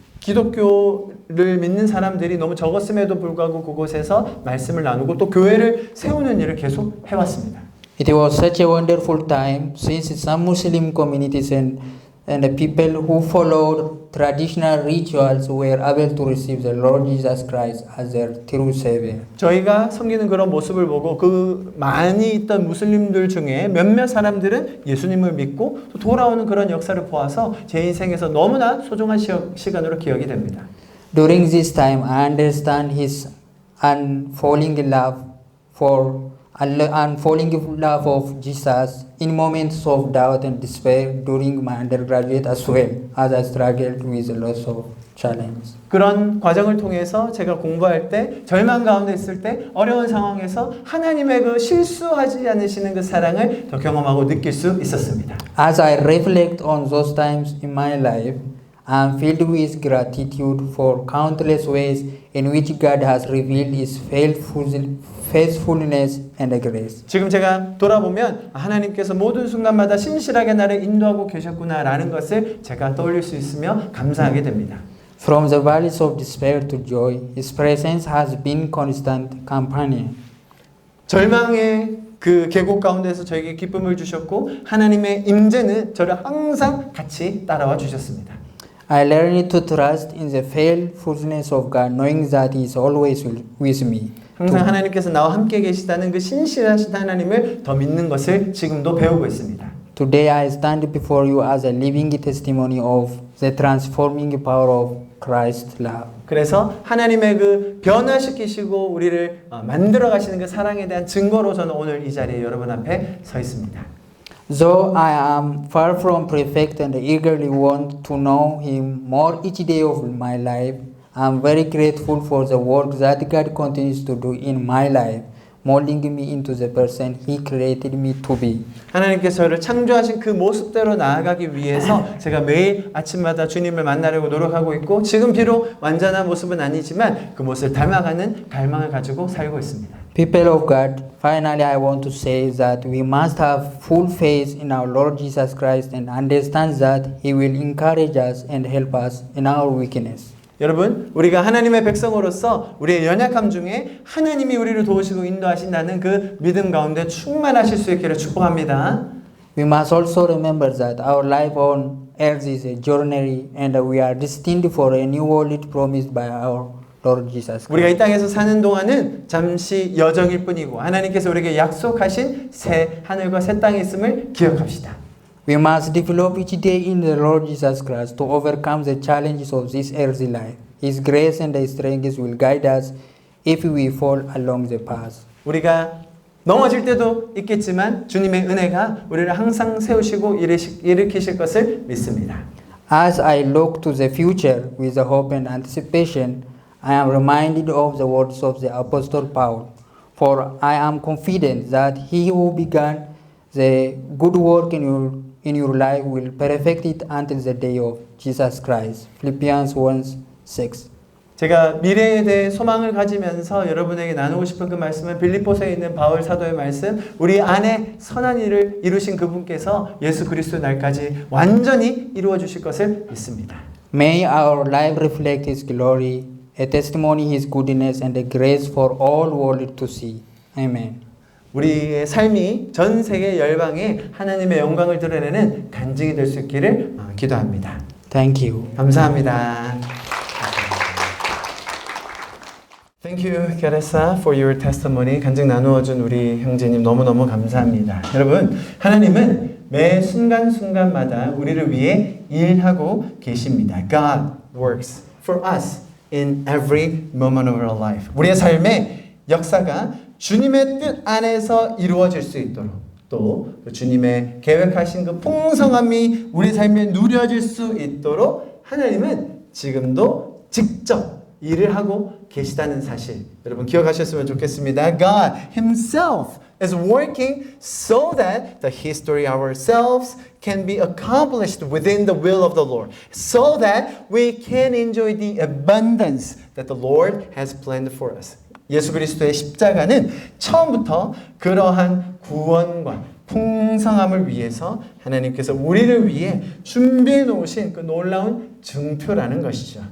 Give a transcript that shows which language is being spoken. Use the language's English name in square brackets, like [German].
[Korean] 기독교를 믿는 사람들이 너무 적었음에도 불구하고 그곳에서 말씀을 나누고 또 교회를 세우는 일을 계속 해왔습니다. [English] It was such a wonderful time since some Muslim communities and the people who followed traditional rituals were able to receive the Lord Jesus Christ as their true Savior. [Korean] 저희가 섬기는 그런 모습을 보고 그 많이 있던 무슬림들 중에 몇몇 사람들은 예수님을 믿고 또 돌아오는 그런 역사를 보아서 제 인생에서 너무나 소중한 시간으로 기억이 됩니다. [English] During this time, I understand His unfailing love of Jesus in moments of doubt and despair during my undergraduate as well as I struggled with lots of challenges. [Korean] 그런 과정을 통해서 제가 공부할 때 절망 가운데 있을 때 어려운 상황에서 하나님의 그 실수하지 않으시는 그 사랑을 더 경험하고 느낄 수 있었습니다. [English] As I reflect on those times in my life, I am filled with gratitude for countless ways in which God has revealed His faithfulness and grace. [Korean] 지금 제가 돌아보면 하나님께서 모든 순간마다 신실하게 나를 인도하고 계셨구나라는 것을 제가 떠올릴 수 있으며 감사하게 됩니다. [English] From the valleys of despair to joy, His presence has been constant companion. [Korean] 절망의 그 계곡 가운데서 저에게 기쁨을 주셨고 하나님의 임재는 저를 항상 같이 따라와 주셨습니다. [English] I learned to trust in the faithfulness of God, knowing that He is always with me. [Korean] 항상 하나님께서 나와 함께 계시다는 그 신실하신 하나님을 더 믿는 것을 지금도 배우고 있습니다. [English] Today I stand before you as a living testimony of the transforming power of Christ's love. [Korean] 그래서 하나님의 그 변화시키시고 우리를 만들어 가시는 그 사랑에 대한 증거로 저는 오늘 이 자리에 여러분 앞에 서 있습니다. [English] Though I am far from perfect and eagerly want to know Him more each day of my life, I am very grateful for the work that God continues to do in my life, molding me into the person He created me to be. [Korean] 하나님께서 저를 창조하신 그 모습대로 나아가기 위해서 제가 매일 아침마다 주님을 만나려고 노력하고 있고 지금 비록 완전한 모습은 아니지만 그 모습을 닮아가는 갈망을 가지고 살고 있습니다. [English] People of God, finally I want to say that we must have full faith in our Lord Jesus Christ and understand that He will encourage us and help us in our weakness. [Korean] 여러분, 우리가 하나님의 백성으로서 우리의 연약함 중에 하나님이 우리를 도우시고 인도하신다는 그 믿음 가운데 충만하실 수 있기를 축복합니다. [English] We must also remember that our life on earth is a journey and we are destined for a new world promised by our Lord Jesus Christ. [Korean] 우리가 이 땅에서 사는 동안은 잠시 여정일 뿐이고 하나님께서 우리에게 약속하신 새 하늘과 새 땅이 있음을 기억합시다. [English] We must develop each day in the Lord Jesus Christ to overcome the challenges of this earthly life. His grace and His strength will guide us if we fall along the path. [Korean] 우리가 넘어질 때도 있겠지만 주님의 은혜가 우리를 항상 세우시고 일으키실 것을 믿습니다. [English] As I look to the future with hope and anticipation, I am reminded of the words of the Apostle Paul. For I am confident that He who began the good work in your life will perfect it until the day of Jesus Christ. Philippians 1:6. [Korean] 제가 미래에 대해 소망을 가지면서 여러분에게 나누고 싶은 그 말씀은 빌립보서에 있는 바울 사도의 말씀, 우리 안에 선한 일을 이루신 그분께서 예수 그리스도 날까지 완전히 이루어 주실 것을 믿습니다. [English] May our life reflect His glory, a testimony His goodness and a grace for all world to see. Amen. [Korean] 우리의 삶이 전 세계 열방에 하나님의 영광을 드러내는 간증이 될 수 있기를 기도합니다. [English] Thank you. [Korean] 감사합니다. [English] Thank you, Teresa, for your testimony. [Korean] 간증 나누어준 우리 형제님 너무너무 감사합니다. 여러분, 하나님은 매 순간순간마다 우리를 위해 일하고 계십니다. [English] God works for us in every moment of our life. [Korean] 우리의 삶의 역사가 주님의 뜻 안에서 이루어질 수 있도록 또 주님의 계획하신 그 풍성함이 우리 삶에 누려질 수 있도록 하나님은 지금도 직접 일을 하고 계시다는 사실 여러분 기억하셨으면 좋겠습니다. [English] God Himself is working so that the history ourselves can be accomplished within the will of the Lord, so that we can enjoy the abundance that the Lord has planned for us. [Korean] 예수 그리스도의 십자가는 처음부터 그러한 구원과 풍성함을 위해서 하나님께서 우리를 위해 준비해 놓으신 그 놀라운 증표라는 것이죠.